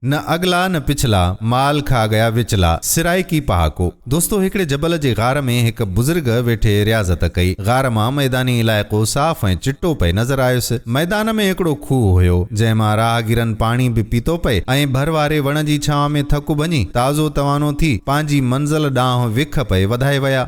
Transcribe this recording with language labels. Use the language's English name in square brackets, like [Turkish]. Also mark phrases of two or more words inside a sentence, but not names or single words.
[Urdu] نہ اگلا نہ پچھلا مال کھا گیا وچلا [Sindhi] सिराई की पहाको। दोस्तों हिकड़े जबल जे गार में एक बुजुर्ग वेठे रियाज़त कई। गार मां मैदानी इलाइक़ो साफ़ ऐं चिट्टो पे नज़र आयुसि। मैदान में हिकड़ो खूह हुयो जंहिं मां राहगीरनि पाणी बि पीतो पए ऐं भर वारे वण जी छांव में थकु भञी ताज़ो तवानो थी पंहिंजी मंज़िल ॾांहुं विख पे वधाए विया।